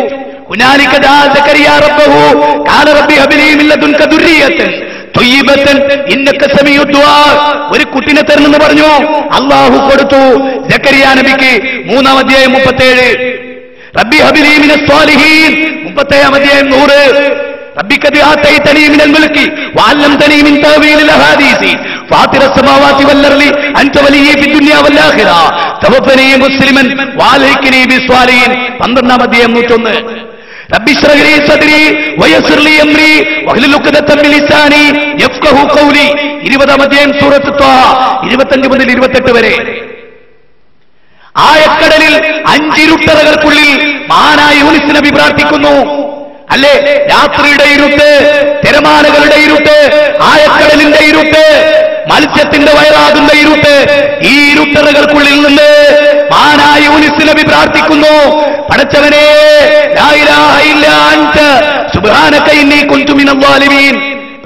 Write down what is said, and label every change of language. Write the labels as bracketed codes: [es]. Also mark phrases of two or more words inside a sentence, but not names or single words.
[ar] هنالك دعا زكريا ربه قال رب هب لي من لدنك ذرية طيبة إنك سميع الدعاء. [ml] ഒരു കുട്ടിനെ തരണമെന്ന് പറഞ്ഞു, അല്ലാഹു കൊടുത്തു. സക്കറിയ നബിക്ക് 3-ാം അധ്യായം 37. [ar] رب هب لي من الصالحين [ml] 37-ാം അധ്യായം 100. [ar] ربي قد آتيتني من الملك وعلمتني من تأويل الأحاديث فاطر السماوات والأرض أنت ولي في الدنيا والآخرة توفني مسلما وألحقني بالصالحين 12-ാം അധ്യായം 101. ربي اشرح لي صدري ويسر لي أمري واحلل عقدة من لساني يفقهوا قولي [ml] 20-ാം അധ്യായം സൂറത്ത് ത്വാഹ 25 മുതൽ 28 വരെ. ആയക്കടലിൽ 5 ഇരുട്ടറകൾക്കുള്ളിൽ മഹാനായ യൂനുസ് നബി പ്രാർത്ഥിക്കുന്നു. അല്ലേ, രാത്രിയുടെ ഇരുട്ട്, തിരമാലകളുടെ ഇരുട്ട്, ആയക്കടലിന്റെ ഇരുട്ട്, മത്സ്യത്തിന്റെ വയറാകുന്ന ഇരുട്ട്, ഈ ഇരുട്ടറകൾക്കുള്ളിൽ നിന്ന് മഹാനായ യൂനുസ് നബി പ്രാർത്ഥിക്കുന്നു, പടച്ചവനേ [ar] لا إله إلا أنت سبحانك إني كنت من الظالمين.